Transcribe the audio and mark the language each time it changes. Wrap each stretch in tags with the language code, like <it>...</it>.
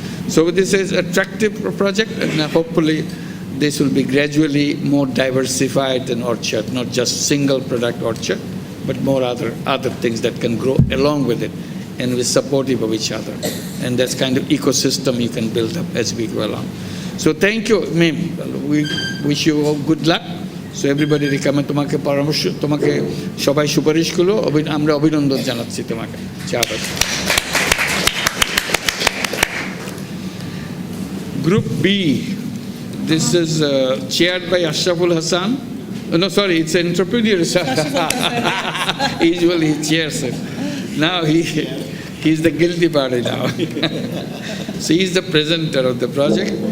<en>So this is attractive project, and hopefully this will be gradually more diversified than orchard, not just single product orchard, but more other things that can grow along with it and be supportive of each other. And that's kind of ecosystem you can build up as we go along. So thank you, Mim. We wish you all good luck. So everybody recommend</en> <bn>তোমাকে পরামর্শ, তোমাকে সবাই সুপারিশ করলো, আমরা অভিনন্দন জানাচ্ছি তোমাকে।</bn> <en>Group B, this is chaired by Ashraful Hassan. Oh, no, sorry, it's an entrepreneur. Usually he chairs it. Now he's the guilty party now. So he's the presenter of the project.</en>